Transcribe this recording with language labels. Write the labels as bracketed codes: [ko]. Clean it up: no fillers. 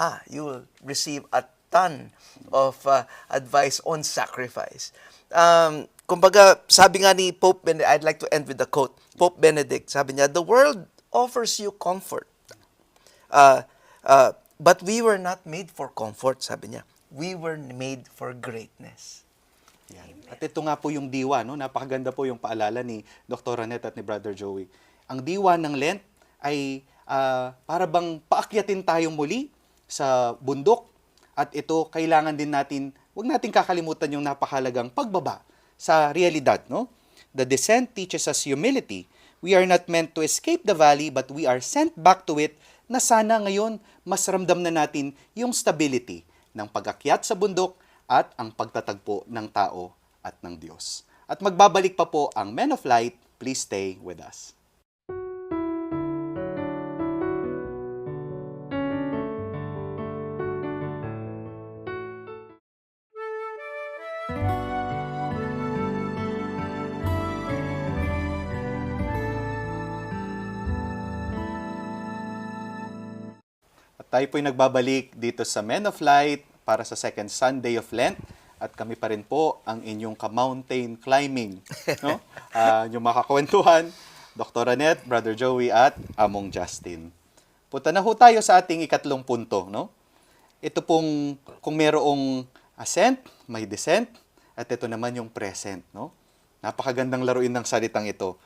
[en] You will receive a ton of advice on sacrifice. Kumbaga, [tl] sabi nga ni [en] Pope Benedict, I'd like to end with a quote. Pope Benedict, [tl] sabi niya, [en] the world offers you comfort. But we were not made for comfort, [tl] sabi niya. [en] We were made for greatness. [tl] Yan. At ito nga po yung diwa, no? Napakaganda po yung paalala ni Dr. Annette at ni Brother Joey. Ang diwa ng Lent ay para bang paakyatin tayong muli sa bundok. At ito, kailangan din natin, huwag natin kakalimutan yung napakahalagang pagbaba sa realidad, no? [en] The descent teaches us humility. We are not meant to escape the valley, but we are sent back to it [tl] na sana ngayon mas ramdam na natin yung stability ng pag-akyat sa bundok at ang pagtatagpo ng tao at ng Diyos. At magbabalik pa po ang Men of Light. [en] Please stay with us. [tl] At tayo po'y nagbabalik dito sa Men of Light para sa second Sunday of Lent. At kami pa rin po ang inyong ka-mountain climbing. No? Yung makakwentuhan, Dr. Annette, Brother Joey, at Among Justin. Punta na ho tayo sa ating ikatlong punto. No? Ito pong, kung merong ascent, may descent, at ito naman yung present. No? Napakagandang laruin ng salitang ito.